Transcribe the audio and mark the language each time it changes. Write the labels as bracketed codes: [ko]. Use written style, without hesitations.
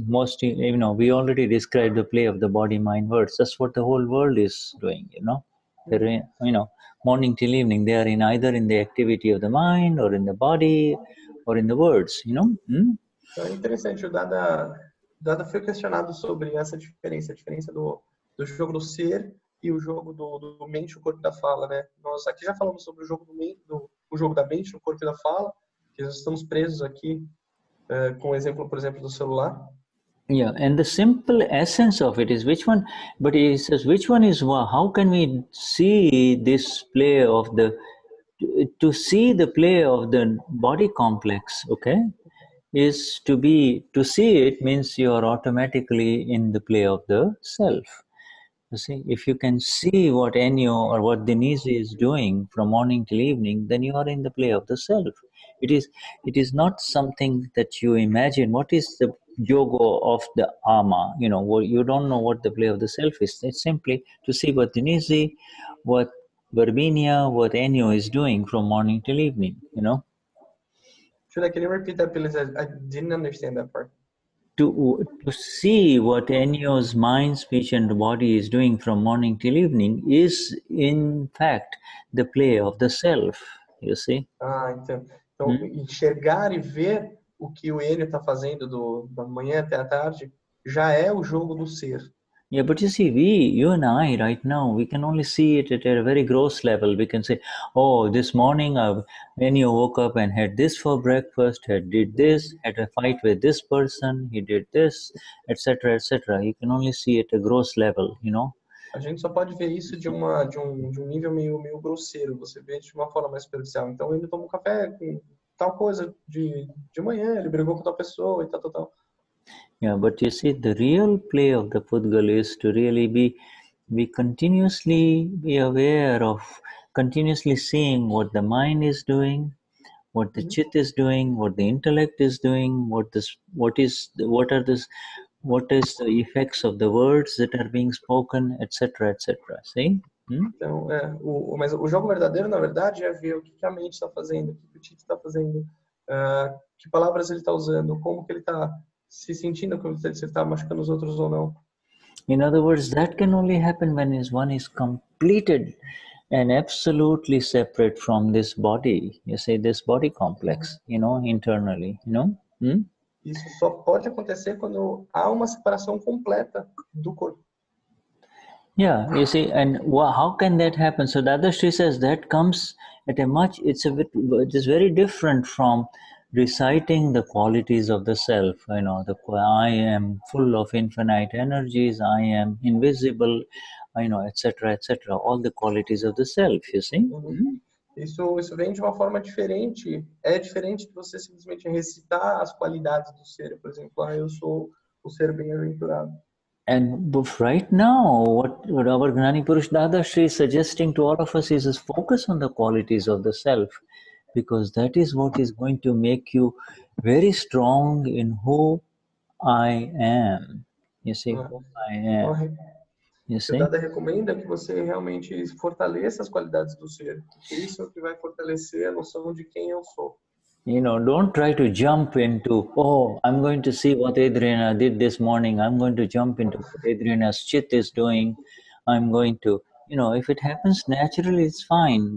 [en] We already described the play of the body, mind, words. That's what the whole world is doing, They're, morning till evening, they are either in the activity of the mind, or in the body, or in the words, [pt] Então é interessante, o Dada foi questionado sobre essa diferença, a diferença do jogo do ser e o jogo do mente, o corpo da fala, né? Nós aqui já falamos sobre o jogo o jogo da mente, o corpo da fala, que nós estamos presos aqui com o exemplo, por exemplo, do celular. [en] Yeah, and the simple essence of it is which one, but he says which one is how can we see this play of to see the play of the body complex, okay, is to see it means you are automatically in the play of the self. You see, if you can see what Enio or what Denise is doing from morning till evening, then you are in the play of the self. It is not something that you imagine. What is the yoga of the ama? You don't know what the play of the self is. It's simply to see what Denise, what Barbinia, what Enio is doing from morning till evening, Shuddha, can you repeat that, please? I didn't understand that part. To see what Enio's mind, speech, and body is doing from morning till evening is, in fact, the play of the self, you see? [pt] Então, enxergar e ver o que o Enio está fazendo da manhã até a tarde já é o jogo do ser. [en] Yeah, but you see, you and I right now, we can only see it at a very gross level. We can say, oh, this morning Enio woke up and had this for breakfast, did this, had a fight with this person, he did this, etc., etc. You can only see it at a gross level, [pt] A gente só pode ver isso de um nível meio grosseiro. Você vê de uma forma mais superficial. Então, ele tomou café com tal coisa de manhã, ele brigou com tal pessoa e tal. [en] Yeah, but you see, the real play of the pudgal is to really be continuously be aware of, continuously seeing what the mind is doing, what the chit is doing, what the intellect is doing, what is the effects of the words that are being spoken, etc., etc. See? [pt] Então, mas o jogo verdadeiro, na verdade, é ver o que a mente está fazendo, o que o chit está fazendo, que palavras ele está usando, como que ele está se sentindo, se ele está machucando os outros ou não. [en] In other words, that can only happen when one is completed and absolutely separate from this body. You see, this body complex, internally, [pt] Isso só pode acontecer quando há uma separação completa do corpo. [en] Yeah, you see, and how can that happen? So Dadashri says that comes at it is very different from reciting the qualities of the self. I am full of infinite energies, I am invisible, etc., etc. All the qualities of the self, you see. [pt] Isso vem de uma forma diferente. É diferente de você simplesmente recitar as qualidades do ser. Por exemplo, eu sou o ser bem-aventurado. [en] And right now, what our Gnani Purush Dadashri is suggesting to all of us is focus on the qualities of the self, because that is what is going to make you very strong in who I am. You see, who I am. You see? [pt] O Dada recomenda que você realmente fortaleça as qualidades do ser, porque isso é o que vai fortalecer a noção de quem eu sou. [en] Don't try to jump into, I'm going to see what Adriana did this morning. I'm going to jump into what Adriana's chit is doing. I'm going to, if it happens naturally, it's fine.